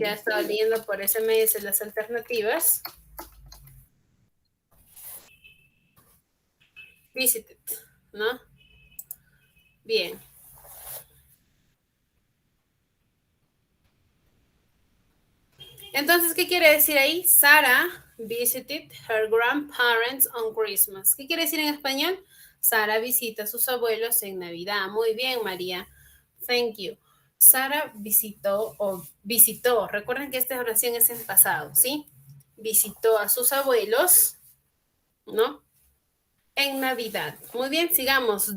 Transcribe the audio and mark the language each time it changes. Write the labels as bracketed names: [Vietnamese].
[Spanish] Ya estaba leyendo por SMS las alternativas. Visited, ¿no? Bien. Entonces, ¿qué quiere decir ahí? [English] Sara visited her grandparents on Christmas. [Spanish] ¿Qué quiere decir en español? Sara visita a sus abuelos en Navidad. Muy bien, María. [English] Thank you. [Spanish] Sara visitó. Recuerden que esta oración es en pasado, ¿sí? Visitó a sus abuelos, ¿no? En Navidad. Muy bien, sigamos.